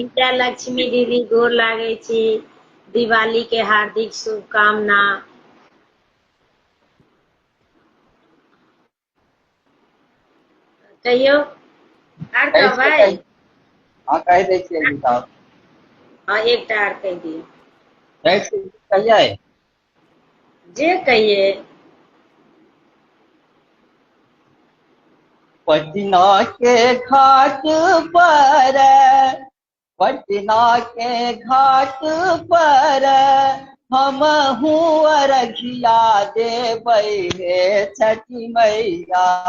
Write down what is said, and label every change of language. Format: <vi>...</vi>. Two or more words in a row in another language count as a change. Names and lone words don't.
<mai>विजया लक्ष्मी दीदी गोर लागे छी। दिवाली के हार्दिक शुभकामना। कहियो आर कहबै। हाँ कह दे छियै जी साहब। हाँ एक आर कह दियो। कहिए जे कहिए। पटना के घाट पर, पटना के घाट पर हम अरघिया देबै हे छठी मैया।</mai>